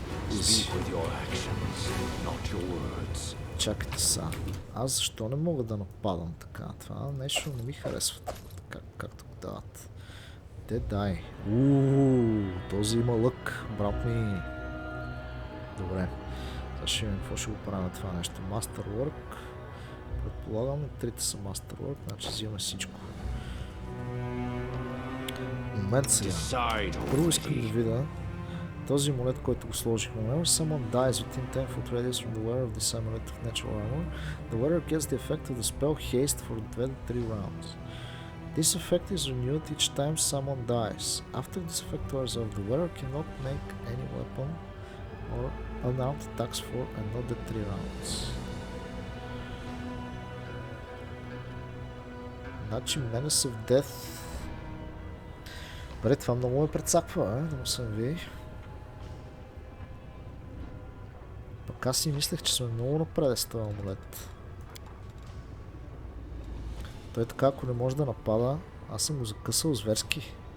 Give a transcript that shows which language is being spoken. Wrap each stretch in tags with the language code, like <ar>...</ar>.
<en>Speak with your actions, not your words.</en> <bg>чакайте са. Аз защо не мога да нападам така? Това нещо не ми харесва. Както го дават. Те дай. Този има лък, брат ми. Добре. Сега ще видим какво ще го правим това нещо.</bg> <en>Masterwork.</en> <bg>Предполагам, трите са Masterwork, значи взимаме всичко. Момент сега. Първо искам да видя този амулет, който го сложихме.</bg> <en>Whenever someone dies within 10 foot radius from the wearer of this amulet of natural armor, the wearer gets the effect of the spell haste for 2 to 3 rounds. This effect is renewed each time someone dies. After this effect wears off, the wearer cannot make any weapon or unarmed attacks for another 3 rounds.</en> <bg>Значи Menace of Death. Добре, това много ме прецаква, да му съм ви. Пък аз си мислех, че сме много напред с този амулет. Той така, ако не може да напада, аз съм го закъсал зверски.</bg>